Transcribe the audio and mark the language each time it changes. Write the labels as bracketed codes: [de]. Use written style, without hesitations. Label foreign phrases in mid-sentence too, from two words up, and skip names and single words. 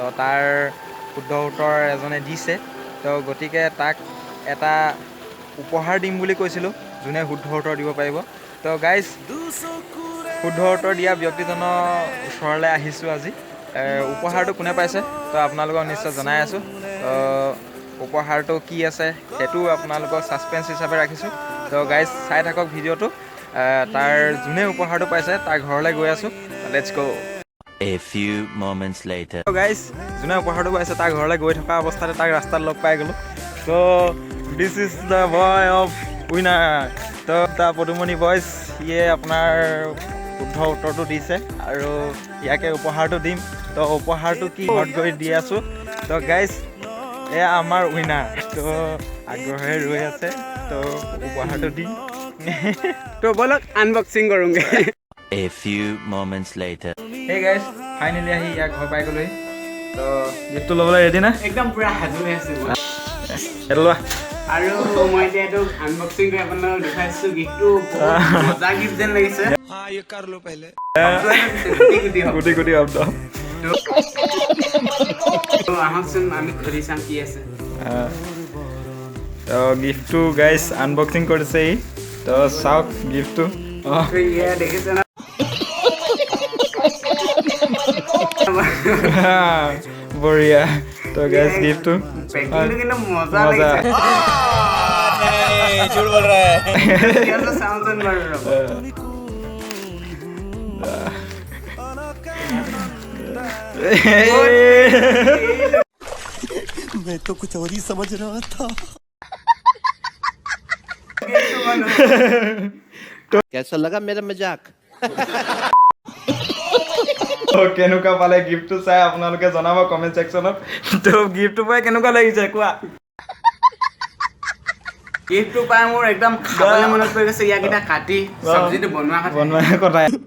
[as] তাৰ শুদ্ধ উত্তৰ এজনে দিছে তো গতিকে তাক এটা উপহাৰ দিম বুলি কৈছিলোঁ যোনে শুদ্ধ উত্তৰ দিব পাৰিব তো গাইজ শুদ্ধ উত্তৰ দিয়া ব্যক্তিজনৰ ওচৰলৈ আহিছোঁ আজি উপহাৰটো কোনে পাইছে তো আপোনালোকক নিশ্চয় জনাই আছোঁ তো উপহাৰটো কি আছে সেইটো আপোনালোকক ছাছপেঞ্চ হিচাপে ৰাখিছোঁ তো গাইজ চাই থাকক ভিডিঅ'টো তাৰ যোনে উপহাৰটো পাইছে তাৰ ঘৰলৈ গৈ আছোঁ [en] let's go' A few moments later. [as] তো গাইজ যোনে উপহাৰটো পাইছে তাৰ ঘৰলৈ গৈ থকা অৱস্থাতে তাক ৰাস্তাত লগ পাই গ'লোঁ তো [en] this is the boy of winner [as] তো দ্য পদুমণি বইজ সিয়ে আপোনাৰ শুদ্ধ উত্তৰটো দিছে আৰু ইয়াকে উপহাৰটো দিম তো উপহাৰটো কি ঘৰত গৈ দি আছোঁ তো গাইজ এয়া আমাৰ উইনাৰ তো আগ্ৰহেৰে ৰৈ আছে তো উপহাৰটো দিম তো বলক আনবক্সিং কৰোঁগৈ [en] A few moments later. [as] সেই গাইজ ফাইনেলি আহি ইয়াক ঘৰ পাই গ'লোহি তো গিফ্টটো ল'বলৈ ৰেডি না একদম পুৰা সাজু হৈ আছে এইটো লোৱা আৰু মই এতিয়া এইটো আনবক্সিং কৰি আপোনালোকক দেখাইছোঁ গিফ্টটো মজা গিফ্ট যেন লাগিছে গুটি গুটি শব্দ আহকচোন আমি খুলি চাম কি আছে তো গিফ্টটো গাইজ আনবক্সিং কৰিছে ই তো চাওক গিফ্টটো দেখিছে না বঢ়িয়া তো গাইজ গিফ্টটো पैकिंग কিন্তু মজা লাগিছে [hi] झूठ बोल रहा है कैसा साउंड मार रहा है मैं तो कुछ और ही समझ रहा था। कैसा लगा मेरा मजाक? [as] কেনেকুৱা পালে গিফ্টটো চাই আপোনালোকে জনাব কমেণ্ট ছেকশ্যনত। তো গিফ্টটো পাই কেনেকুৱা লাগিছে কোৱা? গিফ্টটো পাই মোৰ একদম খাবলৈ মনত পৰি গৈছে ইয়াকেইটা কাটি চব্জিটো বনোৱা কথা।